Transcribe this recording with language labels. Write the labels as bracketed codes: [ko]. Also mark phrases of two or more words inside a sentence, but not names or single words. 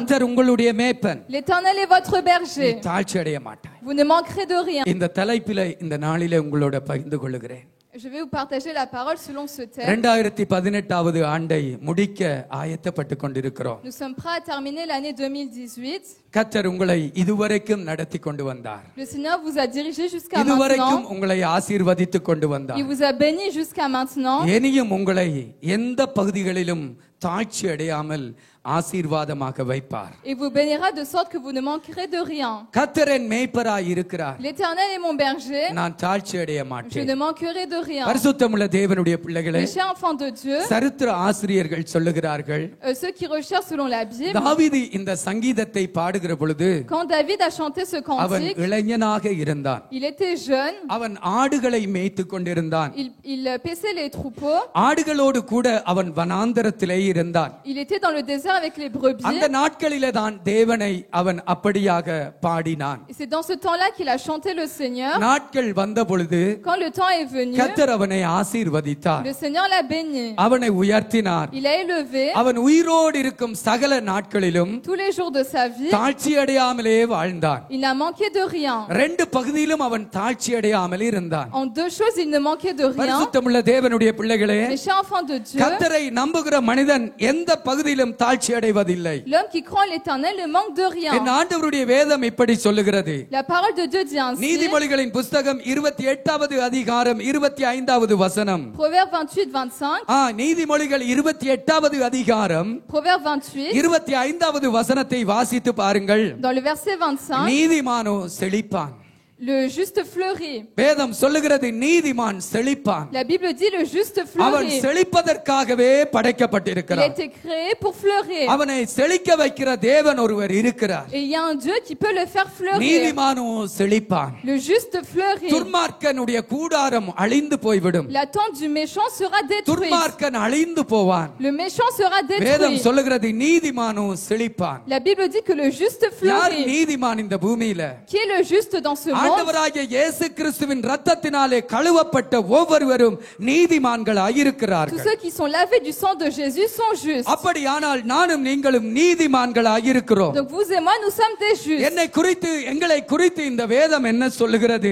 [ta] உங்களுடைய மேய்ப்பன். [fr] L'Éternel est votre berger. [ta] தாழ்ச்சி அடைய மாட்டாய். [fr] Vous ne manquerez de rien. [ta] இந்த தலைப்பிலே இந்த நாளிலே உங்களோட பகிர்ந்து கொள்கிறேன். [fr] Je vais vous partager la parole selon ce thème. [ta] 2018வது ஆண்டை முடிக்க ஆயத்தப்பட்டு கொண்டிருக்கிறோம். [fr] Nous sommes prêts à terminer l'année 2018. [ta] கர்த்தர் உங்களை இதுவரைக்கும் நடத்தி கொண்டு வந்தார். [fr] Le Seigneur vous a dirigé jusqu'à [ta] இதுவரைக்கும் [fr] maintenant. [ta] உங்களை ஆசீர்வதித்து கொண்டு வந்தார். [fr] Il vous a béni jusqu'à maintenant. [ta] இனியும் உங்களை எந்த பகுதிகளிலும் தாழ்ச்சி அடையாமல் ஆசீர்வாதமாக வைப்பார். [fr] Et vous bénira de sorte que vous ne manquerez de rien. [ta] கர்த்தர் என் மேய்ப்பராய் இருக்கிறார். [fr] L'Éternel est mon berger. [ta] நான் தாழ்ச்சி அடைய [fr] Je [ta] மாட்டேன். [fr] ne manquerai de rien. [ta] பரிசுத்தமுள்ள தேவனுடைய பிள்ளைகளே, [fr] Les chers enfants de Dieu, [ta] சரித்திர ஆசிரியர்கள் சொல்லுகிறார்கள், [fr] ceux qui recherchent selon la Bible, [ta] தாவீது இந்த சங்கீதத்தை பாடுகிற பொழுது [fr] quand David a chanté ce [ta] அவன் [fr] cantique, [ta] இளைஞனாக இருந்தான். [fr] il était jeune, [ta] அவன் ஆடுகளை மேய்த்து கொண்டிருந்தான். [fr] il paissait les troupeaux, [ta] ஆடுகளோடு கூட அவன் வனாந்தரத்திலே இருந்தான். [fr] il était dans le désert avec les brebis. [ta] அந்த நாட்களிலே தான் தேவனை அவன் அப்படியாக பாடினான். [fr] Et c'est dans ce temps-là qu'il a chanté le Seigneur. [ta] நாட்கள் வந்த பொழுது [fr] Quand le temps est venu, [ta] கர்த்தர் அவனை ஆசீர்வதித்தார். [fr] le Seigneur l'a béni. [ta] அவனை உயர்த்தினார். [fr] Il l'a élevé. [ta] அவன் உயிரோடு இருக்கும் சகல நாட்களிலும் [fr] Tous les jours de sa vie, [ta] தாழ்ச்சி அடையாமலே வாழ்ந்தான். [fr] il n'a manqué de rien. [ta] ரெண்டு பகுதியிலும் அவன் தாழ்ச்சி அடையாமல் இருந்தான். [fr] En deux choses, il ne manquait de rien. [ta] பரிசுத்தமுள்ள தேவனுடைய பிள்ளைகளே, [fr] Les chers enfants de Dieu, [ta] கர்த்தரை நம்புகிற மனிதன் எந்த பகுதியிலும் தாழ்ச்சி அடைவதில்லை. [fr] l'homme qui croit en l'Éternel ne manque de rien. [ta] என் ஆண்டவருடைய வேதம் இப்படி சொல்லுகிறது. [fr] La parole de Dieu dit ainsi. [ta] நீதிமொழிகளின் புஸ்தகம் 28வது அதிகாரம் 25வது வசனம். [fr] Proverbe 28-25. [ta] நீதிமொழிகள் 28வது அதிகாரம் [fr] Proverbe 28. [ta] 25வது வசனத்தை வாசித்து பாருங்கள். [fr] Dans le verset 25, [ta] நீதிமானோ செழிப்பான். [fr] le juste fleurit. [ta] வேதம் சொல்லுகிறது நீதிமான் செழிப்பான். [fr] La Bible dit le juste [ta] அவன் [fr] fleurit. [ta] செழிப்பதற்காகவே [fr] Il a [ta] படைக்கப்பட்டிருக்கிறான். [fr] été créé pour fleurir. [ta] அவனை செழிக்க வைக்கிற தேவன் ஒருவர் இருக்கிறார். [fr] Et il y a un Dieu qui peut le faire fleurir. [ta] நீதிமானோ செழிப்பான். [fr] Le juste fleurit. [ta] துன்மார்க்கனுடைய கூடாரம் அழிந்து போய்விடும். [fr] La tente du méchant sera détruite. [ta] துன்மார்க்கன் அழிந்து போவான். [fr] Le méchant sera [ta] வேதம் [fr] détruit. [ta] சொல்லுகிறது நீதிமானோ செழிப்பான். [fr] La Bible dit que le juste [ta] யார் [fr] fleurit. [ta] நீதிமான் இந்த பூமியில? [fr] Qui est le juste dans ce monde? [ta] ஆண்டவராகிய இயேசு கிறிஸ்துவின் இரத்தத்தினாலே கழுவப்பட்ட ஒவ்வொருவரும் நீதிமான்களாய் [fr] Tous [ta] இருக்கிறார்கள். [fr] ceux qui sont lavés du sang de Jésus sont justes. [ta] அப்படியானால் நானும் நீங்களும் நீதிமான்களாய் இருக்கிறோம். [fr] Donc vous et moi, nous sommes des justes. [ta] என்னை குறித்து எங்களை குறித்து இந்த வேதம் என்ன சொல்லுகிறது?